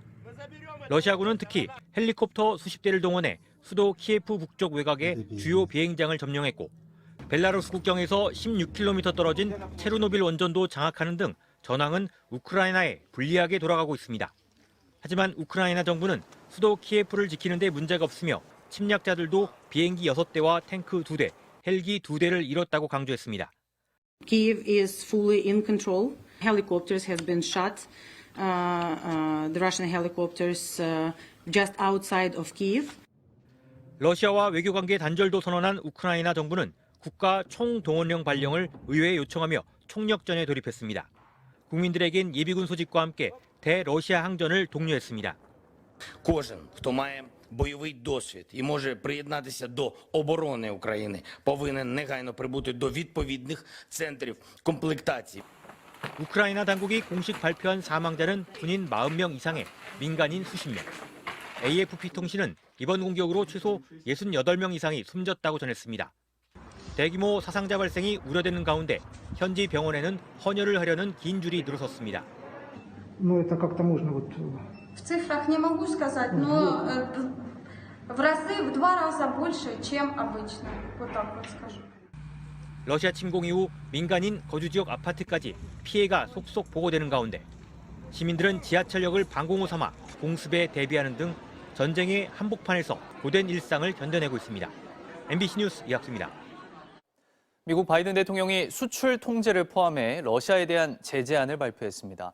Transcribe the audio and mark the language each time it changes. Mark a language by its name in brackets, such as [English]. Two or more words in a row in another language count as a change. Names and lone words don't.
[Korean] 러시아군은 특히 헬리콥터 수십 대를 동원해 수도 키예프 북쪽 외곽의 주요 비행장을 점령했고 벨라루스 국경에서 16km 떨어진 체르노빌 원전도 장악하는 등 전황은 우크라이나에 불리하게 돌아가고 있습니다. 하지만 우크라이나 정부는 수도 키예프를 지키는 데 문제가 없으며 침략자들도 비행기 6대와 탱크 2대, 헬기 2대를 잃었다고 강조했습니다. [English] Kyiv is fully in control. Helicopters have been shot. The Russian helicopters just outside of Kyiv. [Korean] 러시아와 외교관계 단절도 선언한 우크라이나 정부는 국가 총동원령 발령을 의회에 요청하며 총력전에 돌입했습니다. 국민들에겐 예비군 소집과 함께 대러시아 항전을 독려했습니다. [Ukrainian] Кожен, хто має бойовий досвід і може приєднатися до оборони України, повинен негайно прибути до відповідних центрів комплектації. [Korean] 우크라이나 당국이 공식 발표한 사망자는 군인 40명 이상에 민간인 수십 명. AFP 통신은 이번 공격으로 최소 68명 이상이 숨졌다고 전했습니다. 대규모 사상자 발생이 우려되는 가운데 현지 병원에는 헌혈을 하려는 긴 줄이 늘어섰습니다. [Russian] Ну, это как-то можно вот... В цифрах не могу сказать, но в разы, в 2 раза больше, чем обычно. Вот так вот скажу. [Korean] 러시아 침공 이후 민간인 거주 지역 아파트까지 피해가 속속 보고되는 가운데 시민들은 지하철역을 방공호 삼아 공습에 대비하는 등 전쟁의 한복판에서 고된 일상을 견뎌내고 있습니다. MBC 뉴스 이학수입니다. 미국 바이든 대통령이 수출 통제를 포함해 러시아에 대한 제재안을 발표했습니다.